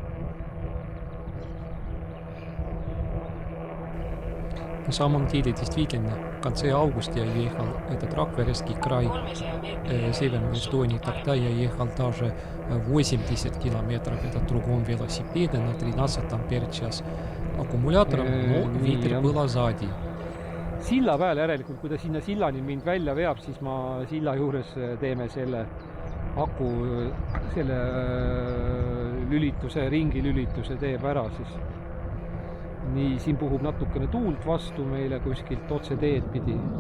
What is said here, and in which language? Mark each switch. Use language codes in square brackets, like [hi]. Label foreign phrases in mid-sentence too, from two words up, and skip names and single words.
[ru] На самом деле, действительно, в конце августа я ехал этот Rakverski край, северной Эстонии. Тогда я ехал даже 80 километров этот другом велосипеде на 13 ампер час аккумулятором, но ветер был сзади. [et] Silla peal järelikult, kui ta sinna sillani mind välja veab, siis ma silla juures teeme selle aku, selle lülituse, ringilülituse teeb ära siis. Nii, siin puhub natukene tuult vastu meile kuskilt otse teed pidi.